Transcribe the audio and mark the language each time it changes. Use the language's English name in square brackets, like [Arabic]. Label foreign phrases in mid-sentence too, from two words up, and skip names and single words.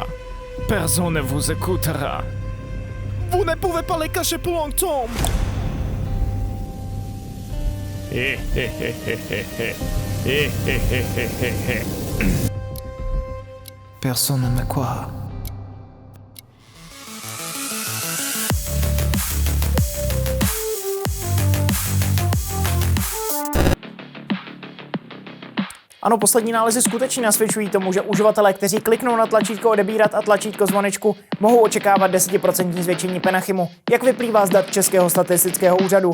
[French] Personne ne vous écoutera. Vous ne pouvez pas les cacher pour longtemps. Personne ne me croit. [Czech] Ano, poslední nálezy skutečně nasvědčují tomu, že uživatelé, kteří kliknou na tlačítko odebírat a tlačítko zvonečku, mohou očekávat 10% zvětšení Penachymu, jak vyplývá z dat Českého statistického úřadu.